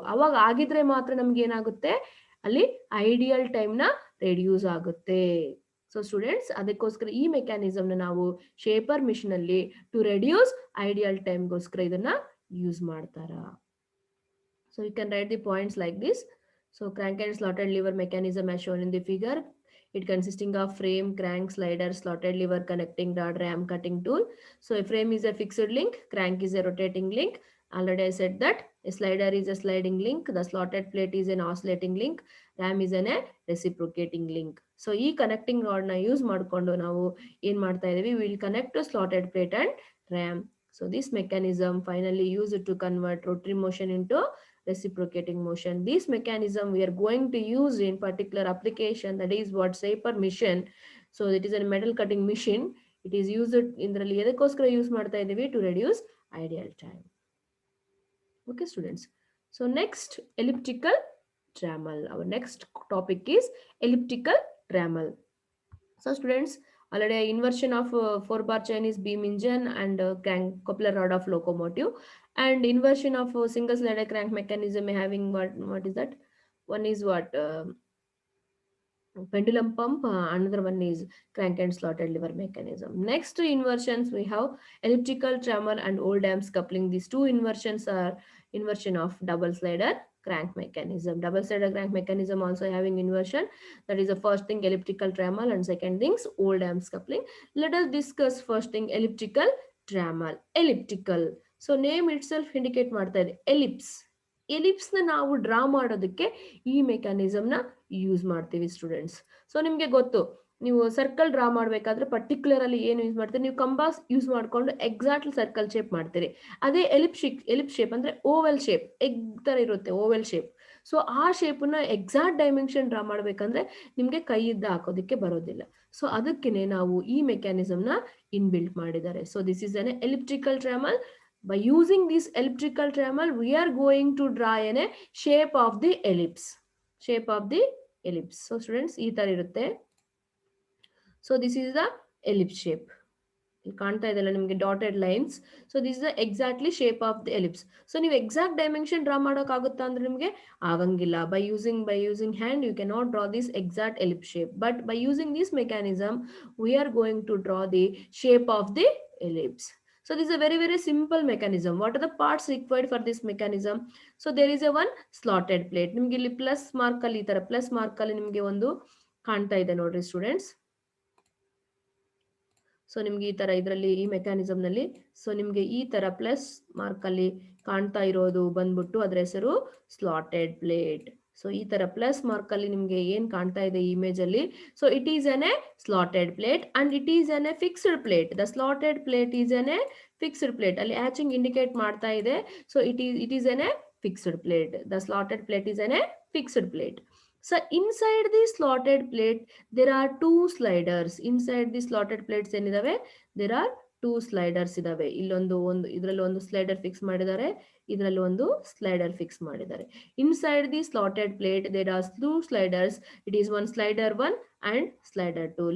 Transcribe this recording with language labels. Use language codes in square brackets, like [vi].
[kn] ಅವಾಗ ಆಗಿದ್ರೆ ಮಾತ್ರ ನಮ್ಗೆ ಏನಾಗುತ್ತೆ, ಅಲ್ಲಿ ಐಡಿಯಲ್ ಟೈಮ್ ನ ರೆಡ್ಯೂಸ್ ಆಗುತ್ತೆ. ಸೊ ಸ್ಟೂಡೆಂಟ್ಸ್, ಅದಕ್ಕೋಸ್ಕರ ಈ ಮೆಕ್ಯಾನಿಸಮ್ ನ ನಾವು ಶೇಪರ್ ಮಿಷನ್ ಅಲ್ಲಿ [en] to reduce [kn] ಐಡಿಯಲ್ ಟೈಮ್ಗೋಸ್ಕರ ಇದನ್ನ ಯೂಸ್ ಮಾಡ್ತಾರ. [en] So you can write the points like this. So crank and slotted lever mechanism as shown in the figure. It consisting of frame, crank, slider, slotted lever, connecting rod, ram, cutting tool. So a frame is a fixed link, crank is a rotating link. Already I said that a slider is a sliding link, the slotted plate is an oscillating link, ram is a reciprocating link. So [kn] ಈ connecting rod ನ use ಮಾಡಿಕೊಂಡು ನಾವು ಏನ್ ಮಾಡ್ತಾ ಇದೀವಿ, [en] we will connect to slotted plate and ram. So this mechanism finally used to convert rotary motion into reciprocating motion. This mechanism we are going to use in particular application, that is what shaper machine. So it is a metal cutting machine. It is used [kn] ಇದರಲ್ಲಿ ಎದಕ್ಕೋಸ್ಕರ use ಮಾಡ್ತಾ ಇದೀವಿ? [en] To reduce ideal time. Okay students, so next, elliptical trammel. Our next topic is elliptical trammel. So students, already inversion of 4-bar Chinese beam engine and crank coupler rod of locomotive, and inversion of single slider crank mechanism having what is that? One is what? Pendulum pump, another one is crank and slotted lever mechanism. Next inversions we have elliptical trammel and old dams coupling. These two inversions are inversion of double slider crank mechanism. Double slider crank mechanism also having inversion. That is the first thing, elliptical trammel, and second things old dams coupling. Let us discuss first thing, elliptical trammel. Elliptical, so name itself indicate [kn] ಮಾಡ್ತಾ ಇದೆ, [en] ellipse. [kn] ಎಲಿಪ್ಸ್ನ ನಾವು draw ಮಾಡೋದಕ್ಕೆ ಈ ಮೆಕ್ಯಾನಿಸಮ್ನ use ಮಾಡ್ತೀವಿ students. So ನಿಮಗೆ ಗೊತ್ತು, ನೀವು circle draw ಮಾಡಬೇಕಾದ್ರೆ ಪರ್ಟಿಕ್ಯುಲರ್ ಅಲ್ಲಿ ಏನು ಯೂಸ್ ಮಾಡ್ತೀರಿ, ನೀವು ಕಂಬಾಸ್ ಯೂಸ್ ಮಾಡಿಕೊಂಡು ಎಕ್ಸಾಕ್ಟ್ಲಿ ಸರ್ಕಲ್ ಶೇಪ್ ಮಾಡ್ತೀರಿ. ಅದೇ ಎಲಿಪ್ ಶೇಪ್ ಅಂದ್ರೆ ಓವೆಲ್ ಶೇಪ್, ಎಗ್ ತರ ಇರುತ್ತೆ ಓವೆಲ್ ಶೇಪ್. ಸೊ ಆ ಶೇಪನ್ನ ಎಕ್ಸಾಕ್ಟ್ ಡೈಮೆನ್ಷನ್ ಡ್ರಾ ಮಾಡ್ಬೇಕಂದ್ರೆ ನಿಮ್ಗೆ ಕೈಯಿಂದ ಹಾಕೋದಕ್ಕೆ ಬರೋದಿಲ್ಲ. ಸೊ ಅದಕ್ಕೇನೆ ನಾವು ಈ ಮೆಕ್ಯಾನಿಸಮ್ನ ಇನ್ಬಿಲ್ಟ್ ಮಾಡಿದ್ದಾರೆ. [en] So this is an elliptical trammel. By using this elliptical trammel, we are going to draw in a shape of the ellipse. Shape of the ellipse. So students, [kn] ee ತರ irutte. [en] So this is the ellipse shape. [kn] ಇಲ್ಲಿ ಕಾಣ್ತಾ ಇದೆಲ್ಲ ನಿಮಗೆ dotted lines. [en] So this is exactly shape of the ellipse. [kn] So ನೀವು exact dimension draw ಮಾಡೋಕ್ಕಾಗುತ್ತಾ ಅಂದ್ರೆ ನಿಮಗೆ ಆಗಂಗಿಲ್ಲ. [en] By using hand you can not draw this exact ellipse shape. But by using this mechanism we are going to draw the shape of the ellipse. So this is a very, very simple mechanism. What are the parts required for this mechanism? So there is a one slotted plate. [kn] ನಿಮಗೆ ಇಲ್ಲಿ plus mark ಅಲ್ಲಿ, ಈ ತರ plus mark ಅಲ್ಲಿ ನಿಮಗೆ ಒಂದು ಕಾಣ್ತಾ ಇದೆ ನೋಡ್ರಿ ಸ್ಟೂಡೆಂಟ್ಸ್. ಸೊ ನಿಮ್ಗೆ ಈ ತರ ಇದರಲ್ಲಿ ಈ ಮೆಕ್ಯಾನಿಸಮ್ ನಲ್ಲಿ ಸೊ ನಿಮ್ಗೆ ಈ ತರ ಪ್ಲಸ್ ಮಾರ್ಕ್ ಅಲ್ಲಿ ಕಾಣ್ತಾ ಇರೋದು ಬಂದ್ಬಿಟ್ಟು ಅದ್ರ ಹೆಸರು ಸ್ಲಾಟೆಡ್ ಪ್ಲೇಟ್. ಸೊ ಈ ತರ ಪ್ಲಸ್ ಮಾರ್ಕ್ ಅಲ್ಲಿ ನಿಮ್ಗೆ ಏನ್ ಕಾಣ್ತಾ ಇದೆ ಈ ಇಮೇಜ್ ಅಲ್ಲಿ, [en] So it is an a slotted plate and it is an a fixed plate. The slotted plate is an a fixed plate. [kn] ಅಲ್ಲಿ ಹ್ಯಾಚಿಂಗ್ ಇಂಡಿಕೇಟ್ ಮಾಡ್ತಾ ಇದೆ. [en] So it is an a fixed plate. The slotted plate is an a fixed plate. So inside the slotted plate there are two sliders. Inside the slotted plates [kn] ಏನಿದಾವೆ, [en] there are two sliders [kn] ಇದಾವೆ. ಇಲ್ಲೊಂದು ಇದರಲ್ಲಿ ಒಂದು slider fix ಮಾಡಿದ್ದಾರೆ, ಇದರಲ್ಲಿ ಒಂದು slider fix ಮಾಡಿದ್ದಾರೆ. [en] Inside the slotted plate there are two sliders. It is one slider 1 and slider 2.